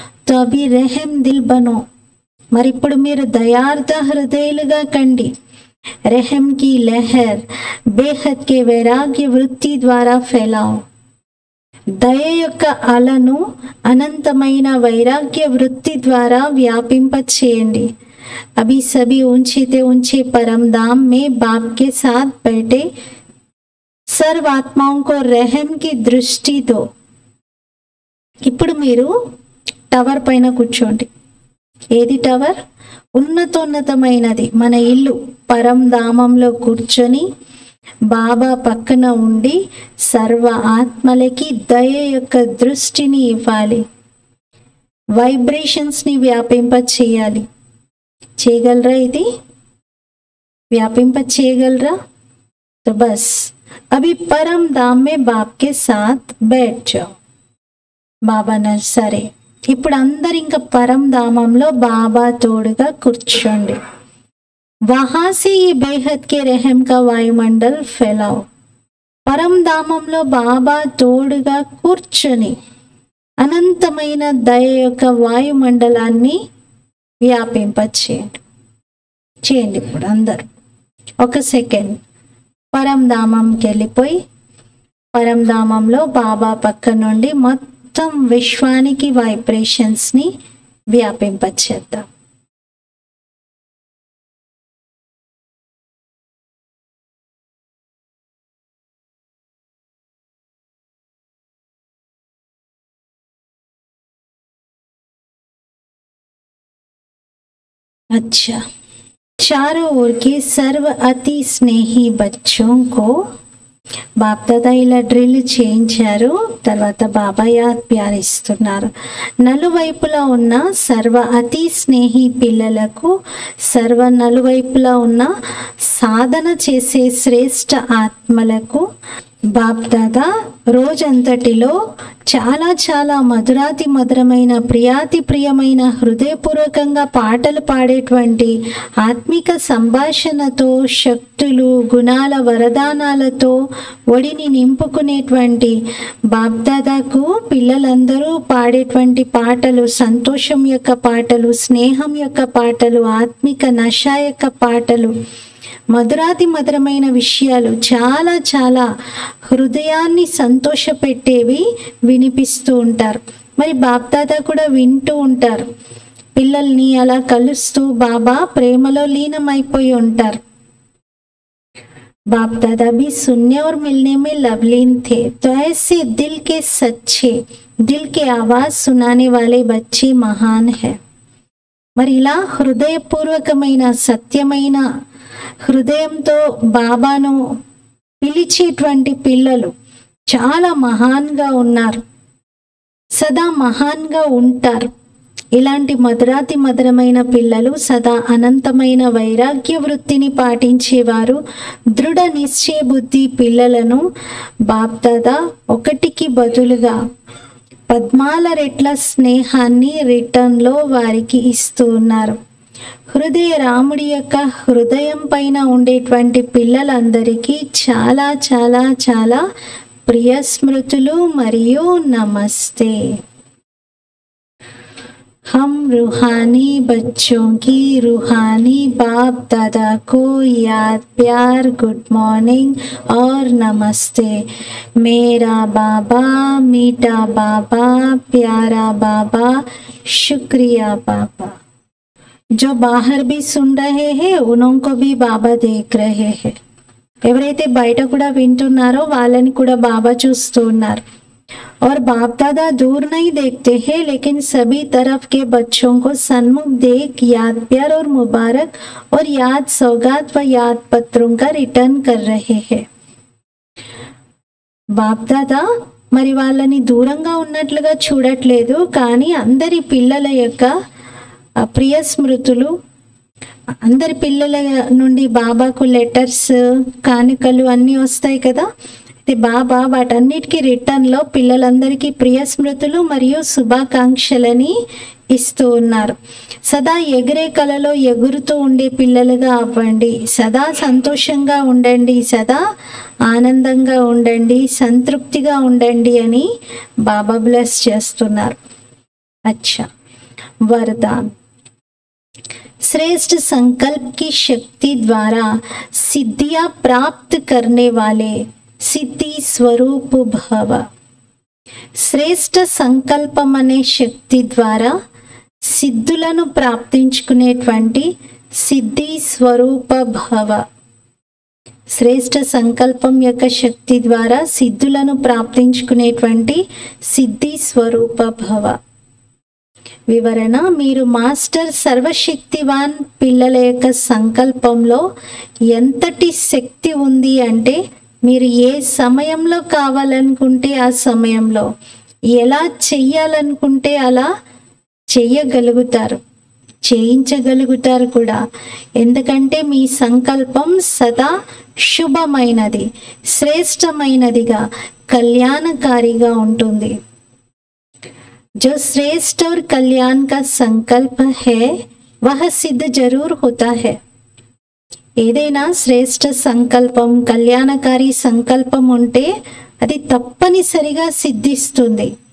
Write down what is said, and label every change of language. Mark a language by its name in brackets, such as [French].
[Hindi] తో అభి రెహమ్ దిల్ బనో. [Telugu] మరి ఇప్పుడు మీరు దయార్థ హృదయులుగా కండి. [Hindi] రెహమ్ కి లహర్ బేహద్ కే వైరాగ్య వృత్తి ద్వారా ఫెలాओ. [Telugu] దయ యొక్క అలను అనంతమైన వైరాగ్య వృత్తి ద్వారా వ్యాపింప చేయండి. [Hindi] అభి సభీ ऊंचे ऊंचे परम धाम में बाप के साथ बैठे सर्व आत्माओं को रहम की दृष्टि दो. [Telugu] ఇప్పుడు మీరు టవర్ పైన కూర్చోండి. ఏది టవర్? ఉన్నతోన్నతమైనది మన ఇల్లు. పరంధామంలో కూర్చొని బాబా పక్కన ఉండి సర్వ ఆత్మలకి దయ యొక్క దృష్టిని ఇవ్వాలి, వైబ్రేషన్స్ని వ్యాపింప చేయాలి. చేయగలరా? ఇది వ్యాపింప చేయగలరా? [Hindi] तो बस अभी परम धाम में बाप के साथ बैठ जाओ. [Telugu] బాబా సరే, ఇప్పుడు అందరు ఇంకా పరంధామంలో బాబా తోడుగా కూర్చోండి. [Hindi] वहां से ये बेहद के रहम का वायुमंडल फैलाओ. [Telugu] పరంధామంలో బాబా తోడుగా కూర్చొని అనంతమైన దయ యొక్క వాయుమండలాన్ని వ్యాపింపచేయండి. చేయండి. ఇప్పుడు అందరు ఒక సెకండ్ పరంధామంకి వెళ్ళిపోయి పరంధామంలో బాబా పక్క నుండి మొత్తం విశ్వానికి వైబ్రేషన్స్ని వ్యాపింపచేద్దాం. [Hindi] अच्छा, चारों ओर के सर्व अति स्नेही बच्चों को [Telugu] బాప్ దాదా ఇలా డ్రిల్ చేయించారు. తర్వాత బాబా యాద్ ప్యార్ ఇస్తున్నారు. నలువైపులా ఉన్న సర్వ అతి స్నేహి పిల్లలకు, సర్వ నలువైపులా ఉన్న సాధన చేసే శ్రేష్ఠ ఆత్మలకు బాప్ దాదా రోజంతటిలో చాలా చాలా మధురాతి మధురమైన ప్రియాతి ప్రియమైన హృదయపూర్వకంగా పాటలు పాడేటువంటి ఆత్మిక సంభాషణతో, శక్తులు, గుణాల వరదానాలతో ఒడిని నింపుకునేటువంటి బాప్ దాదాకు పిల్లలందరూ పాడేటువంటి పాటలు, సంతోషం యొక్క పాటలు, స్నేహం యొక్క పాటలు, ఆత్మిక నశ యొక్క పాటలు, మధురాతి మధురమైన విషయాలు, చాలా చాలా హృదయాన్ని సంతోషపెట్టేవి వినిపిస్తూ ఉంటారు. మరి బాప్ దాదా కూడా వింటూ ఉంటారు. పిల్లల్ని అలా కలుస్తూ బాబా ప్రేమలో లీనమైపోయి ఉంటారు. [Hindi] बाप दादा भी सुनने और मिलने में लवलीन थे, तो ऐसे दिल के सच्चे, दिल के आवाज सुनाने वाले बच्चे महान है. [Telugu] మరి ఇలా హృదయపూర్వకమైన సత్యమైన హృదయంతో బాబాను పిలిచేటువంటి పిల్లలు చాలా మహాన్గా ఉన్నారు, సదా మహాన్గా ఉంటారు. ఇలాంటి మధురాతి మధురమైన పిల్లలు సదా అనంతమైన వైరాగ్య వృత్తిని పాటించేవారు. దృఢ నిశ్చయ బుద్ధి పిల్లలను బాప్ దాదా ఒకటికి బదులుగా పద్మాల రెట్ల స్నేహాన్ని రిటర్న్లో వారికి ఇస్తూ ఉన్నారు. హృదయ రాముడి యొక్క హృదయం పైన ఉండేటువంటి పిల్లలందరికీ చాలా చాలా చాలా ప్రియ స్మృతులు మరియు నమస్తే. [Hindi] हम रूहानी बच्चों की रूहानी बाप दादा को याद प्यार गुड मॉर्निंग और नमस्ते. मेरा बाबा मीठा बाबा प्यारा बाबा शुक्रिया बाबा. जो बाहर भी सुन रहे हैं उनको भी बाबा देख रहे हैं. [Telugu] ఎవరైతే బయట కూడా వింటున్నారో వాళ్ళని కూడా బాబా చూస్తూ ఉన్నారు. [Hindi] और बाप दादा दूर नहीं देखते हैं, लेकिन सभी तरफ के बच्चों को सन्मुख देख याद प्यार और मुबारक और याद सौगात व याद पत्रों का रिटर्न कर रहे हैं. [Telugu] బాప్ దాదా మరి వాళ్ళని దూరంగా ఉన్నట్లుగా చూడట్లేదు, కానీ అందరి పిల్లల యొక్క ప్రియ స్మృతులు, అందరి పిల్లల నుండి బాబాకు లెటర్స్, కానుకలు అన్నీ వస్తాయి కదా. బాబా వాటన్నిటికీ రిటర్న్లో పిల్లలందరికీ ప్రియ స్మృతులు మరియు శుభాకాంక్షలని ఇస్తూ ఉన్నారు. సదా ఎగిరే కలలో ఎగురుతూ ఉండే పిల్లలుగా అవ్వండి, సదా సంతోషంగా ఉండండి, సదా ఆనందంగా ఉండండి, సంతృప్తిగా ఉండండి అని బాబా బ్లెస్ చేస్తున్నారు. [Hindi] అచ్చా, వరదాన్. श्रेष्ठ संकल्प की शक्ति द्वारा सिद्धियां प्राप्त करने वाले సిద్ధి స్వరూప్ భవ. [Telugu] శ్రేష్ఠ సంకల్పం అనే శక్తి ద్వారా సిద్ధులను ప్రాప్తించుకునేటువంటి సిద్ధి స్వరూప భవ. శ్రేష్ఠ సంకల్పం యొక్క శక్తి ద్వారా సిద్ధులను ప్రాప్తించుకునేటువంటి సిద్ధి స్వరూప భవ. వివరణ: మీరు మాస్టర్ సర్వశక్తివాన్ పిల్లల యొక్క సంకల్పంలో ఎంతటి శక్తి ఉంది అంటే, మీరు ఏ సమయంలో కావాలనుకుంటే ఆ సమయంలో, ఎలా చెయ్యాలనుకుంటే అలా చెయ్యగలుగుతారు, చేయించగలుగుతారు కూడా. ఎందుకంటే మీ సంకల్పం సదా శుభమైనది, శ్రేష్టమైనదిగా, కళ్యాణకారిగా ఉంటుంది. [Hindi] जो श्रेष्ठ और कल्याण का संकल्प है वह सिद्ध जरूर होता है. [Telugu] ఏదైనా శ్రేష్ఠ సంకల్పం, కళ్యాణకారి సంకల్పం ఉంటే అది తప్పనిసరిగా సిద్ధిస్తుంది.